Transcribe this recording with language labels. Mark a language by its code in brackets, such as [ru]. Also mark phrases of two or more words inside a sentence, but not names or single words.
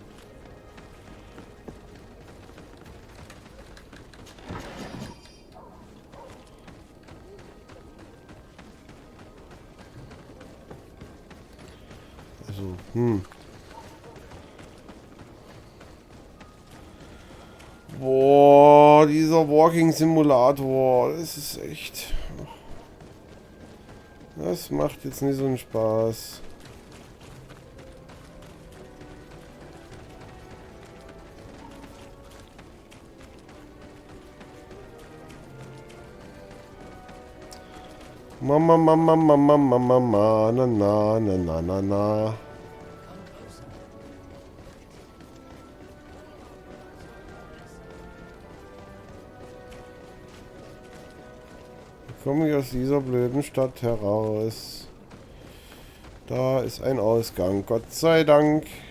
[de] Also, Boah, dieser [en] Walking Simulator, [de] das ist echt... Das macht jetzt nicht so einen Spaß. Mama, Mama, Mama, Mama, Mama, na, na, na, na, na, na. Wie komme ich aus dieser blöden Stadt heraus? Da ist ein Ausgang, Gott sei Dank.